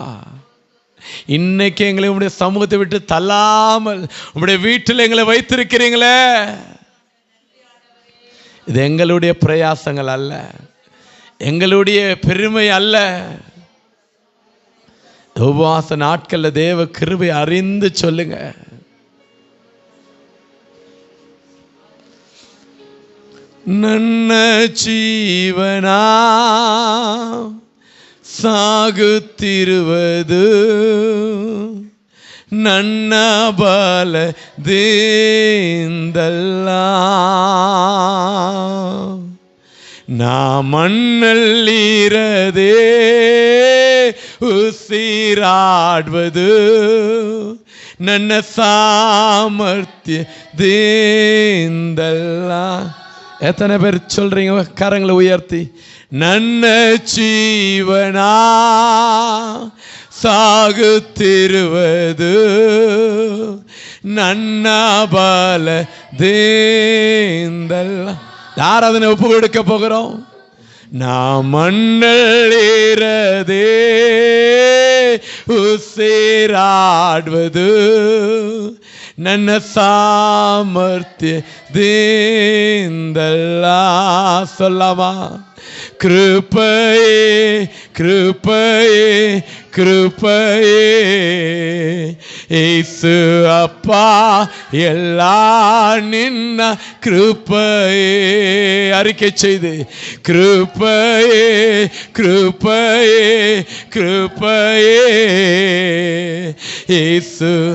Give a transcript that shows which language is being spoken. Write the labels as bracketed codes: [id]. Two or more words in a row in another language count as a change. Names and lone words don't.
[ta] இன்னைக்கு எங்களை உங்களுடைய சமூகத்தை விட்டு தள்ளாமல் உங்களுடைய வீட்டில் எங்களை வைத்திருக்கிறீங்களே, இது எங்களுடைய பிரயாசங்கள் அல்ல, எங்களுடைய பெருமை அல்ல. உபவாச நாட்கள்ல தேவ கிருபை அறிந்து சொல்லுங்க. [kn] ನನ್ನ ಜೀವನ ಸಾಗುತ್ತಿರುವುದು ನನ್ನ ಬಲದಿಂದಲ್ಲ, ನಾ ಮಣ್ಣಲ್ಲಿರದೆ ಉಸಿರಾಡುವುದು ನನ್ನ சாமர்த்தியದಿಂದಲ್ಲ. [ta] எத்தனை பேர் சொல்றீங்க? கரங்களை உயர்த்தி. [kn] ನನ್ನ ಜೀವನ ಸಾಗುತ್ತಿರುವುದು ನನ್ನ ಬಲದಿಂದಲ್ಲ. [ta] யார் அதனை ஒப்பு கொடுக்க போகிறோம்? நான் மண்ணಲ್ಲಿರದೆ [kn] ಉಸಿರಾಡುವುದು ನನ್ನ ಸಾಮರ್ಥ್ಯದಿಂದಲ್ಲ. [ta] சொல்லாமா? கிருபையே கிருபையே கிருபையே இயேசு அப்பா எல்லாம் நின்ன கிருபையே. அறிக்கை செய்து கிருபையே கிருபையே கிருபையே இயேசு.